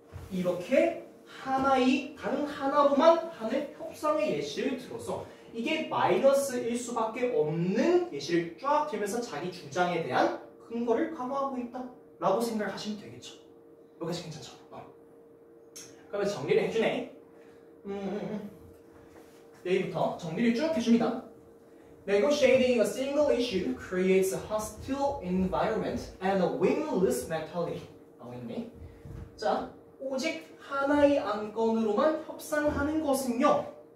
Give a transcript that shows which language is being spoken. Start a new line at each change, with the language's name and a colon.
Korean: 이렇게 하나의 단 하나로만 하는 협상의 예시를 들어서 이게 마이너스일 수밖에 없는 예시를 쫙 들면서 자기 주장에 대한 근거를 강화하고 있다라고 생각을 하시면 되겠죠. 여기까지 괜찮죠? 그러면 정리를 해주네. 여기부터 정리를 쭉 해줍니다.
English: Negotiating a single issue creates a hostile environment and a win-lose mentality.
Korean: 나와 있네. 자, 오직 하나의 안건으로만 협상하는 것은요.